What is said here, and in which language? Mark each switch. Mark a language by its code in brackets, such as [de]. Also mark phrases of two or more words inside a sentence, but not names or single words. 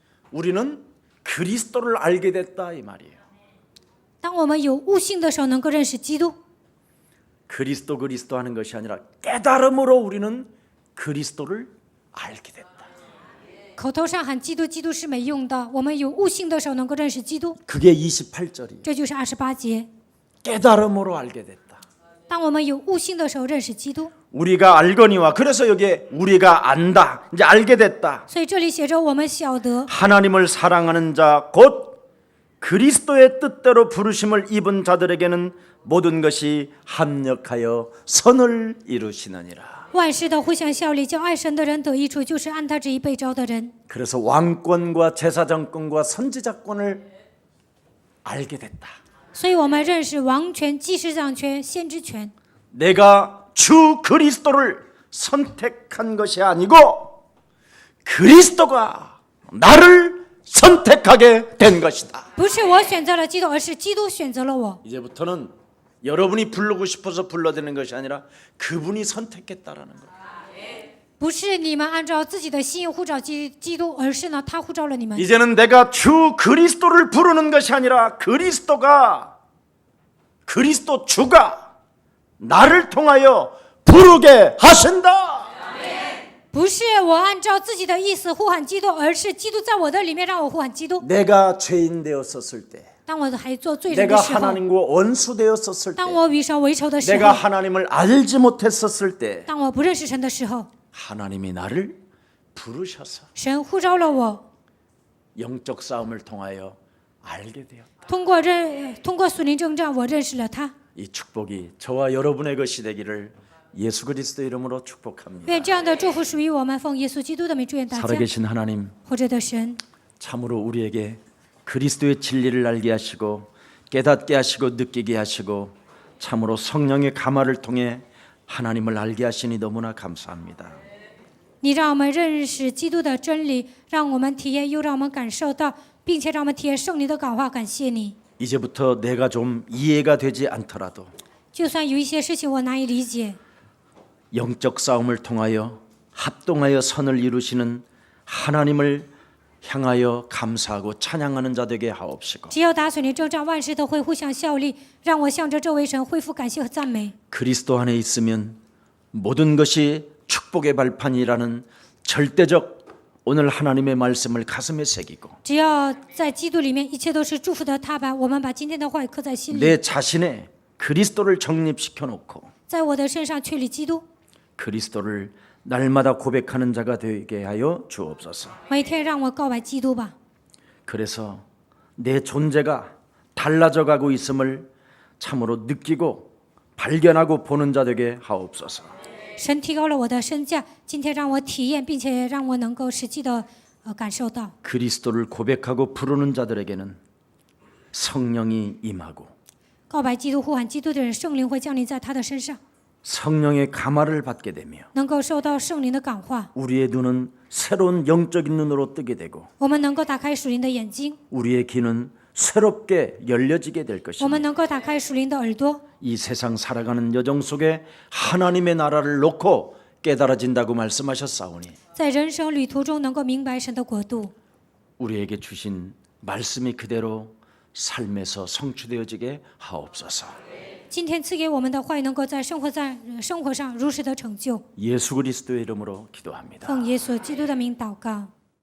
[ko] 우리는 그리스도를 알게 됐다 이 말이에요. [zh] 当我们有悟性的时候，能够认识基督。 [ko] 그리스도 하는 것이 아니라 깨달음으로 우리는 그리스도를 알게 됐다. [zh] 口头上喊基督，基督是没用的。我们有悟性的时候，能够认识基督， [ko] 그게 28절이에요. [zh] 这就是28节。 [ko] 깨달음으로 알게 됐다. [zh] 当我们有悟性的时候，认识基督。 [ko] 우리가 알거니와 그래서 여기에 우리가 안다. 이제 알게 됐다. [zh] 所以这里写着我们晓得， [ko] 하나님을 사랑하는 자 곧 그리스도의 뜻대로 부르심을 입은 자들에게는 모든 것이 합력하여 선을 이루시느니라. [zh] 万事都互相效力，叫爱神的人得益处，就是按他旨意被召的人。 [ko] 그래서 왕권과 제사장권과 선지자권을 알게 됐다. [zh] 所以我们认识王权、祭司长权、先知权。 [ko] 내가 주 그리스도를 선택한 것이 아니고 그리스도가 나를 선택하게 된 것이다. [zh] 不是我选择了基督，而是基督选择了我。 [ko] 이제부터는 여러분이 부르고 싶어서 불러대는 것이 아니라 그분이 선택했다라는 거예요. [zh] 不是你们按照自己的心意呼召基督，而是呢，他呼召了你们。 [ko] 이제는 내가 주 그리스도를 부르는 것이 아니라 그리스도 주가 나를 통하여 부르게 하신다. [zh] 不是我按照自己的意思呼喊基督，而是基督在我的里面让我呼喊基督。 [ko] 내가 죄인 되었었을 때, [zh] 当我还做罪人的 [ko] 내가 [zh] 时候， [ko] 하나님과 원수 되었었을 때, [zh] 当我与神为仇的时 [ko] 내가 [zh] 候， [ko] 하나님을 알지 못했었을 때 [zh] 当我不认识神的时候， [ko] 하나님이 나를 부르셔서 [zh] 神呼召了我， [ko] 영적 싸움을 통하여 알게 되었다. [zh] 通过属灵征战，我认识了他。 [ko] 이 축복이 저와 여러분의 것이 되기를 예수 그리스도 이름으로 축복합니다. [zh] 愿这样的祝福属于我们，奉耶稣基督的名祝愿大家。 [ko] 살아계신 하나님, [zh] 活着的神， [ko] 참으로 우리에게 그리스도의 진리를 알게 하시고 깨닫게 하시고 느끼게 하시고 참으로 성령의 감화를 통해 하나님을 알게 하시니 너무나 감사합니다. [zh] 你让我们认识基督的真理，让我们体验，又让我们感受到，并且让我们体验圣灵的感化。感谢你。 [ko] 이제부터 내가 좀 이해가 되지 않더라도 [zh] 就算有一些事情我难以理解， [ko] 영적 싸움을 통하여 합동하여 선을 이루시는 하나님을 향하여 감사하고 찬양하는 자 되게 하옵시고 [zh] 只要打属灵征战，万事都会互相效力，让我向着这位神恢复感谢和赞美。 [ko] 그리스도 안에 있으면 모든 것이 축복의 발판이라는 절대적 오늘 하나님의 말씀을 가슴에 새기고 [zh] 只要在基督里面，一切都是祝福的踏板。我们把今天的话语刻在心里， [ko] 내 자신의 그리스도를 정립시켜 놓고 [zh] 在我的身上确立基督， [ko] 그리스도를 날마다 고백하는 자가 되게 하여 주옵소서. [zh] 每天让我告白基督吧。 [ko] 그래서 내 존재가 달라져 가고 있음을 참으로 느끼고 발견하고 보는 자 되게 하옵소서. [zh] 神提高了我的身价，今天让我体验，并且让我能够实际的感受到。 [ko] 그리스도를 고백하고 부르는 자들에게는 성령이 임하고 [zh] 告白基督、呼喊基督的人，圣灵会降临在他的身上， [ko] 성령의 감화를 받게 되며 [zh] 能够受到圣灵的感化。 [ko] 우리의 눈은 새로운 영적인 눈으로 뜨게 되고 [zh] 我们能够打开属灵的眼睛， [ko] 우리의 귀는 새롭게 열려지게 될 [zh] 我 [ko] 것입니다. [zh] 们能够打开属灵的耳朵。 [ko] 이 세상 살아가는 여정 속에 하나님의 나라를 놓고 깨달아진다고 말씀하셨사오니 [zh] 在人生旅途中能够明白神的国度， [ko] 우리에게 주신 말씀이 그대로 삶에서 성취되어지게 하옵소서. [zh] 今天赐给我们的话语能够在生活上如实的成就。 [ko] 예수 그리스도의 이름으로 기도합니다. [zh] 奉耶稣基督的名祷告。